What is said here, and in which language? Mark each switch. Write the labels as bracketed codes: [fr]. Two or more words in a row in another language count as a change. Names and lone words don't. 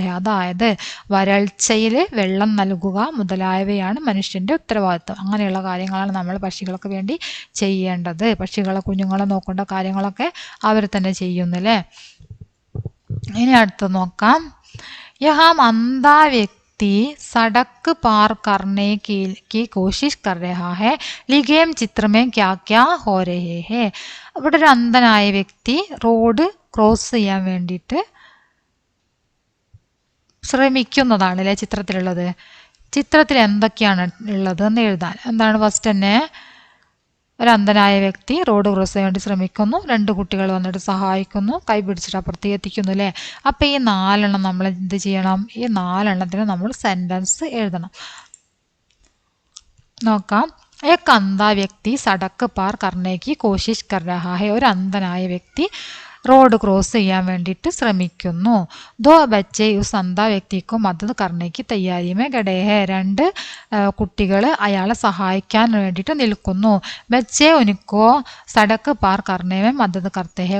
[ml] അതായത് വരൾച്ചയിൽ വെള്ളം നൽകുക മുതലായവയാണ് മനുഷ്യൻ്റെ ഉത്തരവാദിത്വം. അങ്ങനെയുള്ള കാര്യങ്ങളാണ് നമ്മൾ പക്ഷികൾക്ക് വേണ്ടി ചെയ്യേണ്ടത്. പക്ഷികളെ കുഞ്ഞുങ്ങളെ നോക്കേണ്ട കാര്യങ്ങളൊക്കെ അവർ തന്നെ ചെയ്യുന്നല്ലേ. ഇനി അടുത്ത് നോക്കാം. [hi] यहाँ अंधा व्यक्ति सड़क पार करने की कोशिश कर रहा है, लिखें चित्र में क्या क्या हो रहे हैं. [ml] ഇവിടെ ഒരു അന്ധനായ വ്യക്തി റോഡ് ക്രോസ് ചെയ്യാൻ വേണ്ടിയിട്ട് ശ്രമിക്കുന്നതാണ് അല്ലേ ചിത്രത്തിലുള്ളത്. ചിത്രത്തിൽ എന്തൊക്കെയാണ് ഉള്ളത് എന്ന് എഴുതാൻ. എന്താണ് ഫസ്റ്റ് തന്നെ? ഒരു അന്ധനായ വ്യക്തി റോഡ് ക്രോസ് ചെയ്യാൻ വേണ്ടി ശ്രമിക്കുന്നു. 2 കുട്ടികൾ വന്നിട്ട് സഹായിക്കുന്നു. കൈ പിടിച്ചിട്ട് അപ്പുറത്തേക്ക് എത്തിക്കുന്നു അല്ലേ. അപ്പം ഈ 4 നമ്മൾ എന്ത് ചെയ്യണം? ഈ 4 നമ്മൾ സെൻറ്റൻസ് എഴുതണം. നോക്കാം. [hi] एक अंधा व्यक्ति सड़क पार करने की कोशिश कर रहा है. [ml] ഒരു അന്ധനായ വ്യക്തി റോഡ് ക്രോസ് ചെയ്യാൻ വേണ്ടിയിട്ട് ശ്രമിക്കുന്നു. [hi] दो बच्चे उस अंध व्यक्ति को मदद करने के तैयारी में खड़े हैं. [ml] 2 കുട്ടികൾ അയാളെ സഹായിക്കാൻ വേണ്ടിയിട്ട് നിൽക്കുന്നു. [hi] बच्चे उनको सड़क पार करने में मदद करते हैं.